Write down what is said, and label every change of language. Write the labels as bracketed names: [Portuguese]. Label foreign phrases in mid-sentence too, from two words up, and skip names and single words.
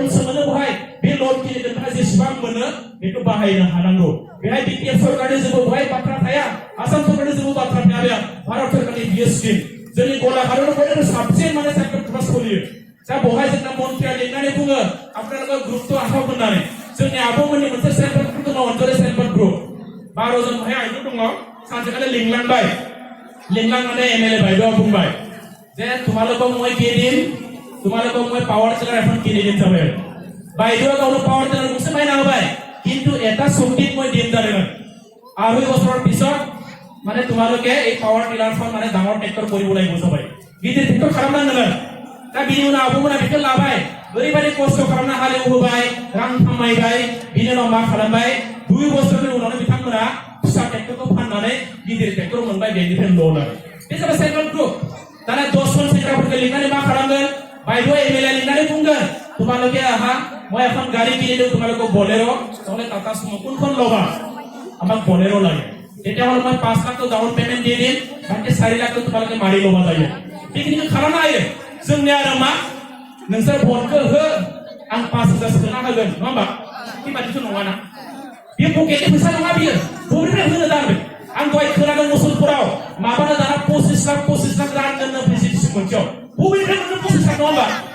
[Bodo] सोमोनो बेहाय बे लन खिनि नोंथाङा जेसेबां मोनो बेखौ बाहायनो हानांगौ बेहाय बिटिआर सरकारनि जेबो बेहाय बाथ्रा थाया आसाम सरकारनि जेबो बाथ्रा थाया बेयाव भारत सरकारनि बियो स्किम जोंनि गलाघाटआव बयनिख्रुइ साबसिन माने साइकेल ग्रुपआ सोलियो दा बेवहाय जोंना मन्थ्रिया लिंनानै बुङो आपनालोक ग्रुपथ' आखाव होननानै जोंनि आब'मोननि मोनसे [English] self help group [Bodo] दङ अनजरि [English] self help group [Bodo] 12 जन बेहाय आइजो दङ सानसेखालि लिंलांनानै एमएलए बायद'आ बुंबाय जे [Assamese] তোমালোকক মই কি দিম তোমালোকক মই [English] power tiller [Assamese] এখন কিনি দিম যাবে বাইদেউ গাঁৱৰ [English] power tiller [Assamese] মুছে পাই নাপায় কিন্তু এটা চকীত মই দিম জানেন 2 বছৰৰ পিছত মানে তোমালোকে এই পাৱাৰ টিলাৰখন মানে ডাঙৰ ট্ৰেক্টৰ কৰিব লাগিব সবাই গিদিৰ ট্ৰেক্টৰ [Bodo] খালামनांगोन दा बिनि उनाव आब'मोना बेखौ लाबाय ओरैबायदि खस्थ' खालामना हालेवहोबाय रां खामायबाय बिनि उनाव मा खालामबाय 2 बोसोरनि उनावनो बिथांमोना फिसा ट्रेक्टरखौ फाननानै गिदिर ट्रेक्टर मोनबाय बेनिफ्राय लन आरो बे जाबाय [English] self help group [Bodo] दाना 10 जन सेंग्राफोरखौ लिंनानै मा खालामगोन बायद' एमएलए लिंनानै बुंगोन [Assamese] তোমালোকে আহা মই এখন গাড়ী কিনি দিওঁ তোমালোকক বলেৰো নহলে টাটা সুমো কোনখন ল'বা আমাক বলেৰো লাগে তেতিয়াহ'লে মই 5 লাখ [English] down payment [Assamese] দি দিম বাকি 4 লাখ তোমালোকে মাৰি ল'বা [Bodo] जायो बेखिनिखौ खालामनो हायो जोंनि आरो मा नोंसोर भटखौ हो आं 5000 सोना होगोन नङा होमबा बेबादिथ' नङाना बे पकेटनि फैसा नङा बियो बबेनिफ्राय होनो दानो आं दहाय खोनादों मुसलपुराव माबानो दाना 25 लाख रां दोननो प्रेसिडेन्सि मोनसेयाव बबेनिफ्राय मोननो 25 लाख नङा होमबा